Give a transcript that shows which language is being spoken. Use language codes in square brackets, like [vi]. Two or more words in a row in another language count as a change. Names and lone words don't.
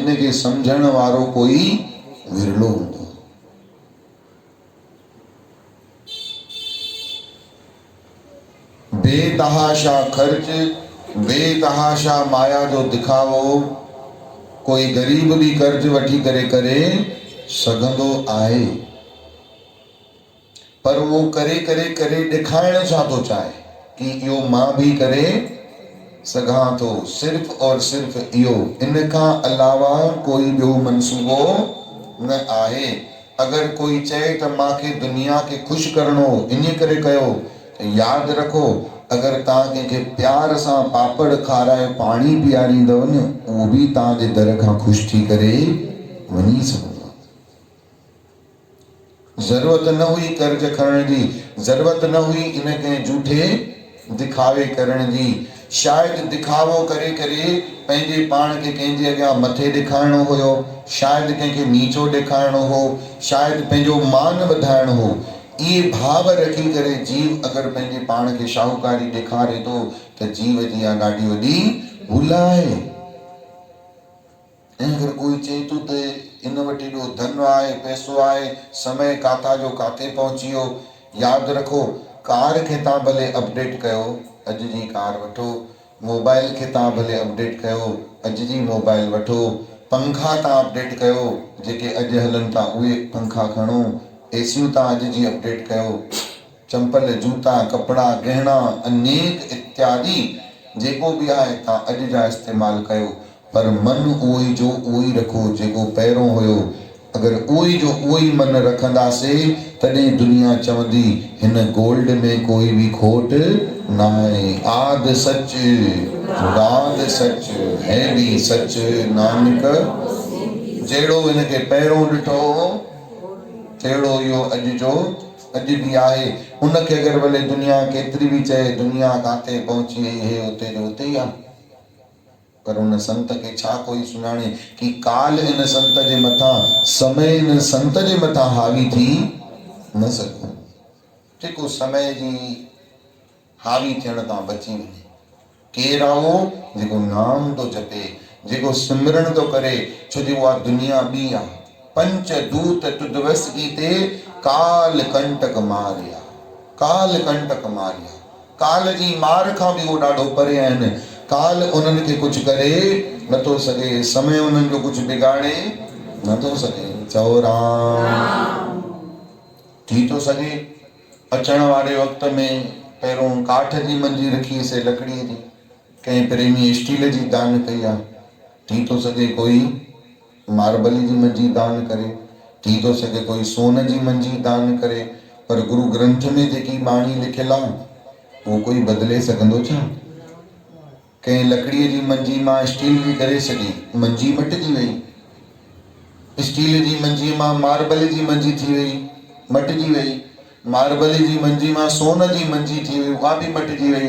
[sd] इनखे सम्झण वारो कोई विरलो हूंदो। बेतहाशा ख़र्च, बेतहाशा माया जो दिखावो कोई गरीब भी कर्ज वठी करे सघंदो आहे, पर वो करे ॾेखारण छा थो चाहे कि इहो मां भी करे सघां थो, [hi] सिर्फ़ और सिर्फ़ [sd] इहो। इन खां अलावा कोई ॿियो मंसूबो न आहे। अगर कोई चए त मांखे दुनिया खे ख़ुशि करणो इन करे कयो त यादि रखो, अगर तव्हां कंहिंखे प्यार सां पापड़ खाराए पाणी पीआरींदव न उहो भी तव्हांजे दर खां ख़ुशि थी करे वञी सघंदो। ज़रूरत न हुई कर्ज खणण जी, ज़रूरत न हुई इन कंहिं झूठे दिखावे करण जी। शायदि दिखावो करे पंहिंजे पाण खे कंहिंजे अॻियां मथे ॾेखारणो हुयो, शायदि कंहिंखे नीचो ॾेखारणो हो, शायदि पंहिंजो मान वधाइणो हो। इहे भाव रखी करे जीव अगर पंहिंजे पाण खे शाहूकारी ॾेखारे थो त जीव जी इहा ॾाढी वॾी भुल आहे। ऐं अगर कोई चए थो त इन वटि एॾो धन आहे, पैसो आहे, समय काथा जो काथे पहुची वियो, यादि रखो कार खे तव्हां भले अपडेट कयो, अॼु जी कार वठो, मोबाइल खे तव्हां भले अपडेट कयो, अॼु जी मोबाइल वठो, पंखा तव्हां अपडेट कयो, जेके अॼु हलनि था उहे पंखा खणो, एसियूं तव्हां अॼु जी अपडेट कयो, चंपल जूता कपड़ा गहना अनेक इत्यादि जेको भी आहे तव्हां अॼु जा इस्तेमाल कयो, पर मन उहो ई जो उहो ई रखो जेको पहिरों हुयो। अगर उहो ई जो उहो ई मन रखंदासीं तॾहिं दुनिया चवंदी हिन गोल्ड में कोई भी खोट न आहे। [pa] ਆਦ ਸਚ ਰਾਦ ਸਚ ਹੈ ਭੀ ਸਚ ਨਾਨਕ, [sd] जहिड़ो हिनखे पहिरों ॾिठो तहिड़ो इहो अॼु जो अॼु भी आहे। उनखे अगर भले दुनिया केतिरी भी चए दुनिया काथे पहुची वई हे उते जो उते ई आहे, पर उन संत खे छा कोई सुञाणे कि काल इन संत जे मथां, समय इन संत जे मथां हावी थी न सघो। जेको समय जी हावी थियण तां बची वञे। केरु आहे जेको नाम थो जपे, जेको सिमरन थो करे, छो जो उहा दुनिया ॿी आहे। [pa] ਪੰਚ ਦੂਤ ਤੁਦਵਸ ਕੀਤੇ ਕਾਲ ਕੰਟਕ ਮਾਰਿਆ, ਕਾਲ ਕੰਟਕ ਮਾਰਿਆ। [sd] काल जी मार खां भी वो ॾाढो परे आहिनि। काल उन्हनि खे कुछ करे नथो सघे, समय उन्हनि जो कुछ बिगाड़े नथो सघे। चओ राम। थी थो सघे अचण वारे वक़्त में पहिरों काठ जी मंजी रखीसीं लकड़ीअ जी, कंहिं प्रेमी स्टील जी दान कई आहे, थी थो सघे कोई मार्बल जी मंजी दान करे, थी थो सघे कोई सोन जी मंजी दान करे, पर गुरु ग्रंथ में जेकी बाणी लिखियल आहे वो कोई बदिले सघंदो छा? कंहिं लकड़ीअ जी मंजी मां स्टील जी करे छॾी, मंजी मटिजी वई। स्टील जी मंजी मां मार्बल जी मंजी थी वई, मटिजी वई। मार्बल जी मंजी मां सोन जी मंजी थी वई, उहा भी मटिजी वई।